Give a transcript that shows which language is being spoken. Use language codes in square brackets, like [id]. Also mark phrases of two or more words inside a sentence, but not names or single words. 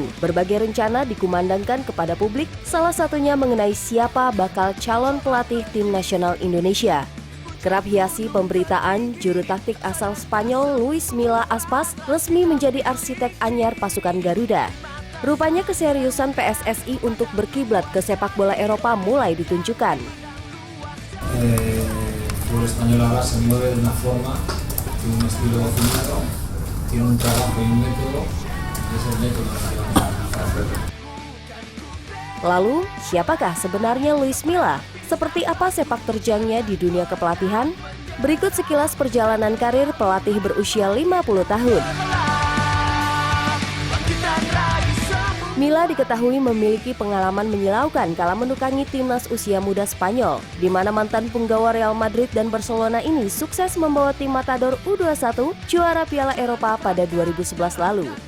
[id] Berbagai rencana dikumandangkan kepada publik, salah satunya mengenai siapa bakal calon pelatih tim nasional Indonesia. Kerap hiasi pemberitaan, juru taktik asal Spanyol Luis Milla Aspas resmi menjadi arsitek anyar pasukan Garuda. Rupanya keseriusan PSSI untuk berkiblat ke sepak bola Eropa mulai ditunjukkan. [es] Tiene un estilo definido, tiene un trabajo y un método, y ese método [id] Lalu, siapakah sebenarnya Luis Milla? Seperti apa sepak terjangnya di dunia kepelatihan? Berikut sekilas perjalanan karir pelatih berusia 50 tahun. Milla diketahui memiliki pengalaman menyilaukan kala menukangi timnas usia muda Spanyol, di mana mantan punggawa Real Madrid dan Barcelona ini sukses membawa tim Matador U21 juara Piala Eropa pada 2011 lalu.